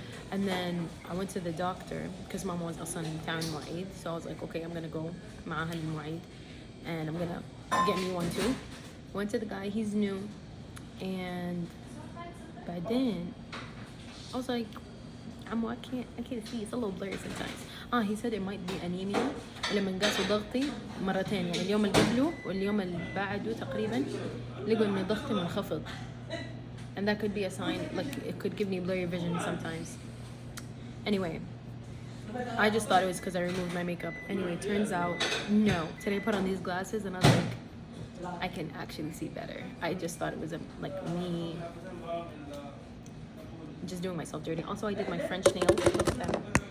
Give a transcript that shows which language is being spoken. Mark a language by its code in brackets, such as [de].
[en] And then I went to the doctor because Mama was [ar] أصلاً تعمل مواعيد, [en] so I was like, okay, I'm gonna go [ar] معاها المواعيد [en] and I'm gonna get me one too. Went to the guy, he's new, and by then I was like, I can't see, it's a little blurry sometimes. He said it might be anemia. [ar] ولما قاسوا ضغطي مرتين, يعني اليوم اللي قبله واليوم اللي بعده تقريبا لقوا إن ضغطي منخفض, [en] and that could be a sign, it could give me blurry vision sometimes. Anyway, I just thought it was because I removed my makeup. Anyway, turns out no. Today I put on these glasses and I was like, I can actually see better. I just thought it was me just doing myself dirty. Also, I did my French nails. Look at them.